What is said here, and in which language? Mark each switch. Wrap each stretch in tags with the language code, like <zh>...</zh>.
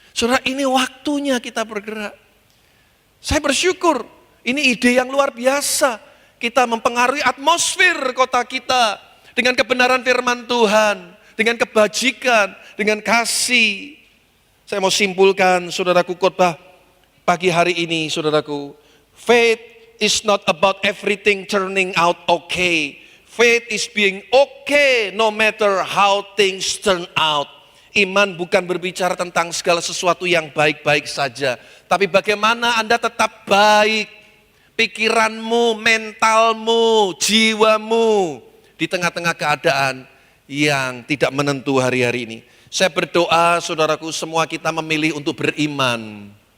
<id>Saudara, ini waktunya kita bergerak. Saya bersyukur, ini ide yang luar biasa. Kita mempengaruhi atmosfer kota kita dengan kebenaran firman Tuhan, dengan kebajikan, dengan kasih. Saya mau simpulkan, saudaraku, khotbah pagi hari ini, saudaraku.</id> <en>Faith is not about everything turning out okay. Faith is being okay no matter how things turn out.</en> <id>Iman bukan berbicara tentang segala sesuatu yang baik-baik saja. Tapi bagaimana Anda tetap baik. Pikiranmu, mentalmu, jiwamu. Di tengah-tengah keadaan yang tidak menentu hari-hari ini. Saya berdoa saudaraku semua kita memilih untuk beriman.</id>